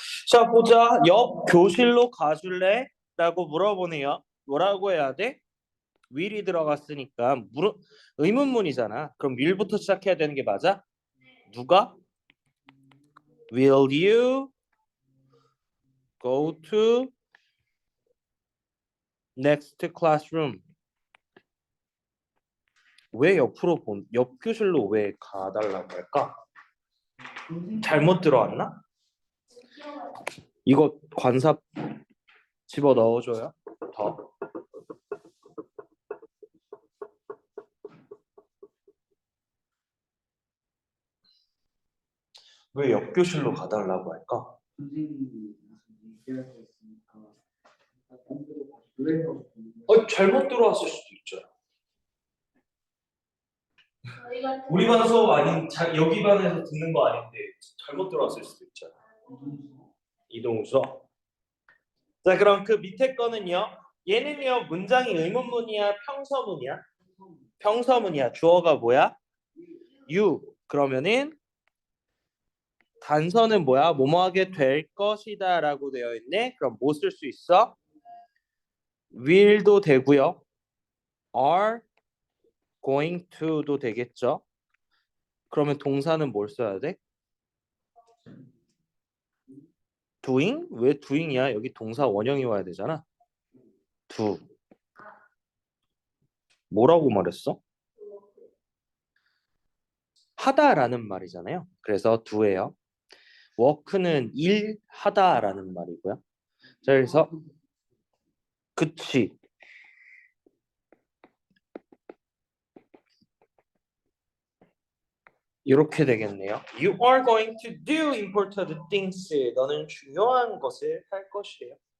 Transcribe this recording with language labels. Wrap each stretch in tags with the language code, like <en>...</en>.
<ko>자, 보자. 옆 교실로 가줄래? 라고 물어보네요. 뭐라고 해야 돼? will이 들어갔으니까 의문문이잖아. 그럼 will부터 시작해야 되는 게 맞아? 누가?</ko> <en>Will you go to next classroom?</en> <ko>왜 옆 교실로 왜 가달라고 할까? 잘못 들어왔나? 이거 관사 집어 넣어줘요. 더. 왜 옆 교실로 가달라고 할까? 선생님이 얘기할 수 있으니까 반대로 다시 노래하고 잘못 들어왔을 수도 있죠. 저희가 우리 반 수업 아닌 여기 반에서 듣는 거 아닌데 잘못 들어왔을 수도 있잖아. 이동수. 자, 그럼 그 밑에 거는요. 얘는요 문장이 의문문이야, 평서문이야? 평서문이야. 주어가 뭐야? you. 그러면은 단서는 뭐야? 뭐뭐하게 될 것이다라고 되어 있네. 그럼 뭐 쓸 수 있어? will도 되고요. are going to도 되겠죠. 그러면 동사는 뭘 써야 돼? doing? 왜 doing이야? 여기 동사 원형이 와야 되잖아.</ko> <en>do.</en> <ko>뭐라고 말했어? 하다라는 말이잖아요. 그래서 do예요. work는 일하다라는 말이고요. 자, 그래서 그치. 이렇게 되겠네요.</ko> <en>You are going to do important things.</en> <ko>너는 중요한 것을 할 것이에요.</ko>